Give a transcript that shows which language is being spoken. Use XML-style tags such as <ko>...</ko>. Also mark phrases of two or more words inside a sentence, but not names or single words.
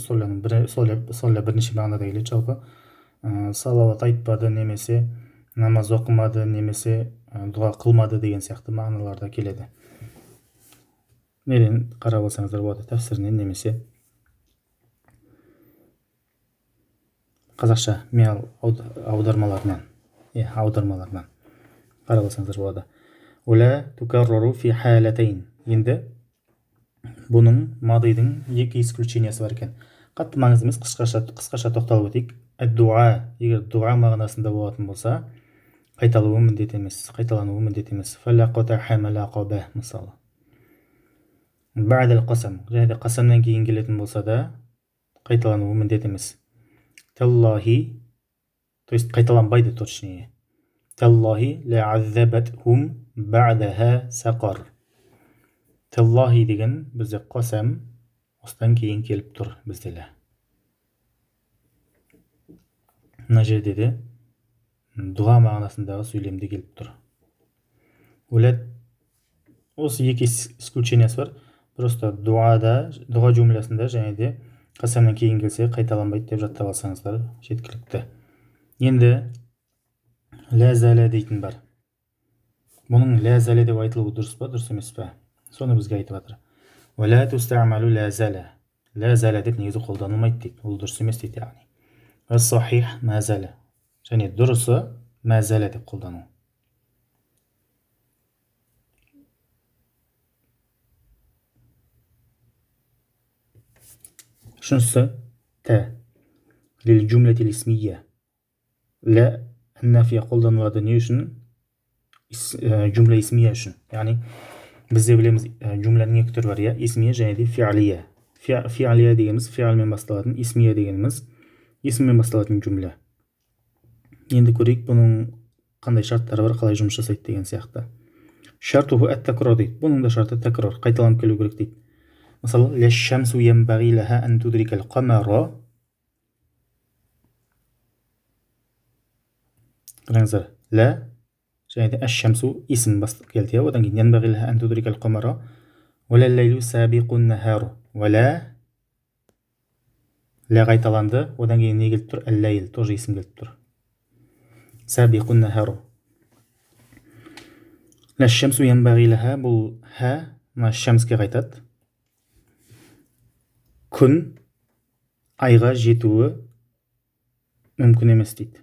<kk>Салля бірнеше мағынада келеді. Жалпы салауат айтпады, немесе намаз оқымады, немесе дұға қылмады деген сияқты мағыналарда келеді. Неден қарап алсаңыздар болады, тәфсірінен немесе қазақша аудармаларынан қарап алсаңыздар болады.</kk> <ar>ولا تكرر في حالتين.</ar> <kk>Енді бұның мадидың екі исключениясы бар екен. Қатты маңызды емес, қысқаша тоқталып өтейік. Әд-дуа, егер дуа мағынасында болатын болса, қайталануы міндет емес. Фалақата хамалақаба мысалы. Бәділ қасам, және де қасамнан кейін келетін болса да қайталануы міндет емес.</kk> <ar>Таллахи,</ar> <ru>то есть</ru> <kk>қайталанбайды точнее.</kk> <ar>تالله لأعذبتهم بعدها سقر.</ar> <kk>Таллахи деген бізде қасам, осыдан кейін келіп тұр бізде лә. Мына жерде де дұға мағынасындағы сөйлемде келіп тұр. Өләт осы екі исключениясы бар. Просто дұға жумлясында және де қасамнан кейін келсе қайталанбайды деп жаттап алсаңыздар жеткілікті. Енді</kk> <ar>لا زال</ar> <kk>дейтін бар. Бұның</kk> <ar>لا زال</ar> <kk>деп айтылуы дұрыс па, дұрыс емес пе? Соны бізге айтып жатыр.</kk> <ar>ولا تستعمل لا زال. لا زال</ar> <kk>деп негізі қолданылмайды дейді. Ол дұрыс емес дейді яғни.</kk> <ar>والصحيح ما زال.</ar> <kk>Және дұрысы</kk> <ar>ما زال</ar> <kk>деп қолдану. Үшіншісі тә.</kk> <ar>للجملة الاسمية.</ar> <kk>Лә нафия қолданылады не үшін?</kk> <ar>جملة اسمية</ar> <kk>үшін. Яғни бізде білеміз джумланың екі түрі бар, я, исмия және де фиалия. Фиалия дегеніміз фиалмен басталатын, исмия дегеніміз исммен басталатын джумла. Енді көрейік бұның қандай шарттары бар, қалай жұмыс жасайды деген сияқты.</kk> <ar>شرطه التكرار</ar> <kk>дейді. Бұның да шарты тәкрар, қайталанып келу керек дейді. Мысалы,</kk> <ar>لا الشمس ينبغي لها أن تدرك القمر.</ar> <kk>Қараңыздар, лә және де әш-шәмсу исм бастап келді. Одан кейін</kk> <ar>ينبغي لها أن تدرك القمر. ولا الليل سابق النهار.</ar> <kk>Вәлә лә қайталанды. Одан кейін не келіп тұр? Әл-ләйл, тоже исм келіп тұр.</kk> <ar>سابق النهار. لا الشمس ينبغي لها,</ar> <kk>бұл һә мына шәмске қайтады. Күн айға жетуі мүмкін емес дейді.</kk>